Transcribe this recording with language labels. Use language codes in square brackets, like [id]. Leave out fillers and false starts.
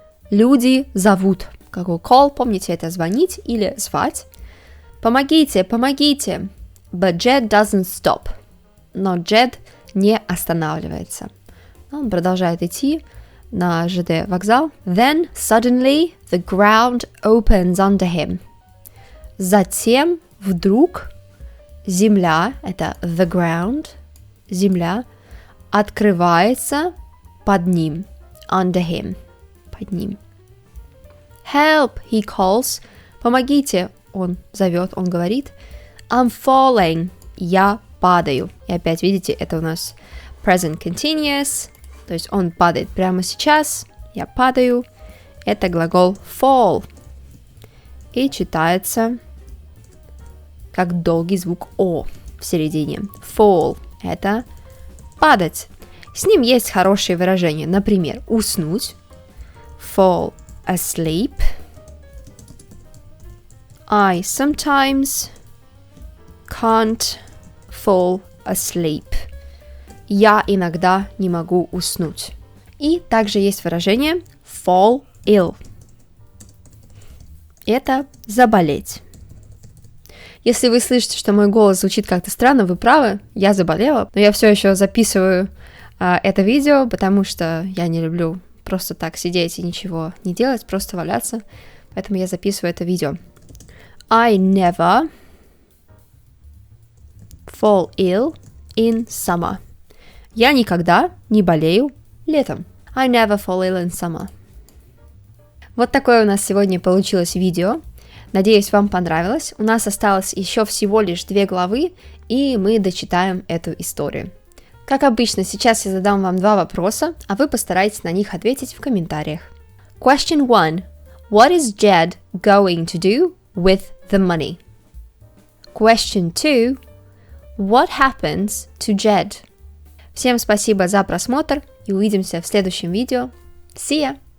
[ru] Люди зовут. Какой call, помните, это звонить или звать. Помогите, помогите. [en] But Jed doesn't stop. [ru] Но Джед не останавливается. Он продолжает идти на ЖД вокзал. [en] Then suddenly the ground opens under him. [ru] Затем вдруг земля, это the ground, земля, открывается под ним. [en] Under him. [ru] Под ним. [en] Help, he calls. [ru] Помогите, он зовет, он говорит. [en] I'm falling. [ru] Я падаю. И опять, видите, это у нас present continuous. То есть он падает прямо сейчас. Я падаю. Это глагол fall. И читается как долгий звук О в середине. Fall. Это падать. С ним есть хорошие выражения. Например, уснуть. [en] Fall asleep. I sometimes can't fall asleep. [ru] Я иногда не могу уснуть. И также есть выражение fall ill. Это заболеть. Если вы слышите, что мой голос звучит как-то странно, вы правы, я заболела, но я все еще записываю это видео, потому что я не люблю просто так сидеть и ничего не делать, просто валяться, поэтому я записываю это видео. [en] I never fall ill in summer. [ru] Я никогда не болею летом. [en] I never fall ill in summer. [ru] Вот такое у нас сегодня получилось видео. Надеюсь, вам понравилось. У нас осталось еще всего лишь 2 главы, и мы дочитаем эту историю. Как обычно, сейчас я задам вам 2 вопроса, а вы постарайтесь на них ответить в комментариях. [en] Question 1. What is Jed going to do with the money? Question 2. What happens to Jed? [ru] Всем спасибо за просмотр и увидимся в следующем видео. [en] See ya!